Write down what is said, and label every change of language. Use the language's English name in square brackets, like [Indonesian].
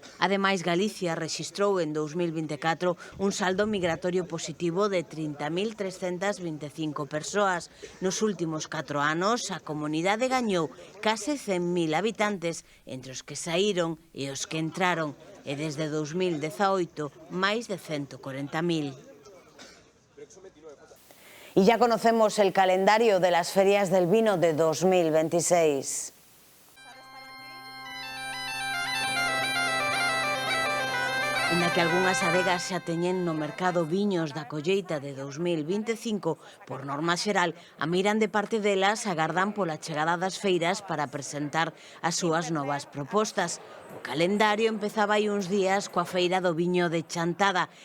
[Galician] Ademais, Galicia rexistrou en 2024 un saldo migratorio positivo de 30.325 persoas. Nos últimos 4 anos, a comunidade gañou case 100.000 habitantes, entre os que saíron e os que entraron, e desde 2018, máis de 140.000. [Spanish] Y ya conocemos el calendario de las ferias del vino de 2026. [Galician] Inda que algunhas adegas xa teñen no mercado viños da colleita de 2025, por norma xeral, a miran de parte delas agardan pola chegada das feiras para presentar as súas novas propostas. O calendario empezaba hai uns días coa feira do viño de Chantada.